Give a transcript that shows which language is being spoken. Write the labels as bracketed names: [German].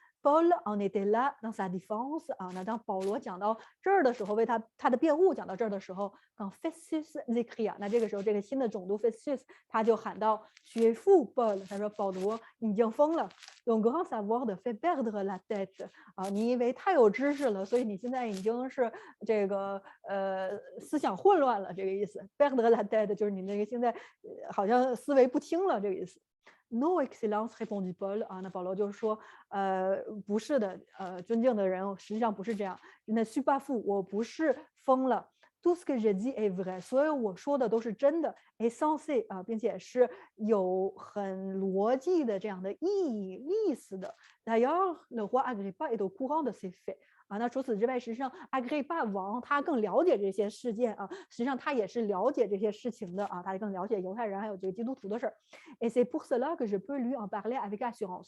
[French] Paul en était là dans sa défense [Chinese] 啊，那当保罗讲到这儿的时候，为他的辩护讲到这儿的时候， [French] quand Festus s'écria， [Chinese] 那这个时候这个新的总督 Festus 他就喊道 [French] Tu es fou Paul， [Chinese] 他说保罗你已经疯了 ， [French] ton grand savoir de fait perdre la tête [Chinese] 啊，你因为太有知识了，所以你现在已经是这个思想混乱了，这个意思 [French] perdre la tête [Chinese] 就是你那个现在好像思维不清了，这个意思。 [French] No excellence répondit Paul [Chinese] 啊，那保罗就说，不是的，尊敬的人，实际上不是这样。那 [French] suis pas fou， [Chinese] 我不是疯了。 [French] Tout ce que je dis est vrai， [Chinese] 所有我说的都是真的。 [French] est censé [Chinese] 啊，并且是有很逻辑的这样的意思的。 [French] D'ailleurs le roi Agrippa est au courant de ces faits。 [Chinese] 啊，那除此之外，实际上阿格里帕王他更了解这些事件啊，实际上他也是了解这些事情的啊，他更了解犹太人还有这个基督徒的事儿。 [French] Et c'est pour cela que je peux lui en parler avec assurance。